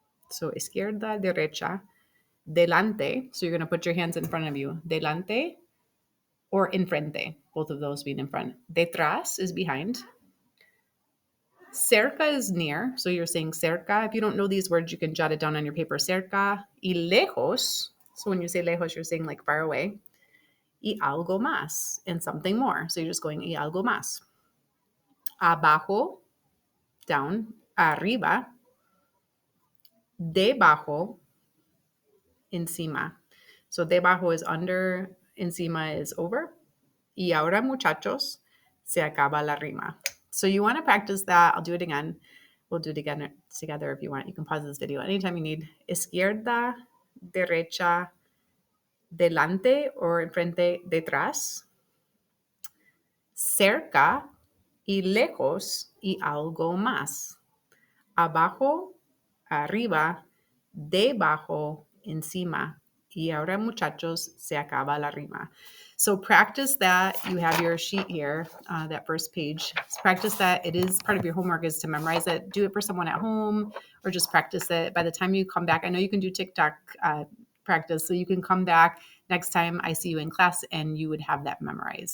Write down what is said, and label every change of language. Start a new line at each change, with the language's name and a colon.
Spanish: So izquierda, derecha, delante.
English: So you're going to put your hands in front of you. Delante or enfrente. Both of those being in front. Detrás is behind. Cerca is near. So you're saying cerca. If you don't know these words, you can jot it down on your paper. Cerca.
Spanish: Y lejos.
English: So when you say lejos, you're saying like far away.
Spanish: Y algo más.
English: And something more. So you're just going y algo más.
Spanish: Abajo, down. Arriba. Debajo. Encima.
English: So debajo is under. Encima is over.
Spanish: Y ahora, muchachos, se acaba la rima.
English: So you want to practice that. I'll do it again. We'll do it again together if you want. You can pause this video anytime you need.
Spanish: Izquierda, derecha, delante or enfrente, detrás. Cerca y lejos y algo más. Abajo, arriba, debajo, encima. Y ahora, muchachos, se acaba la rima.
English: So practice that. You have your sheet here, that first page. Practice that. It is part of your homework is to memorize it. Do it for someone at home or just practice it. By the time you come back, I know you can do TikTok practice, so you can come back next time I see you in class and you would have that memorized.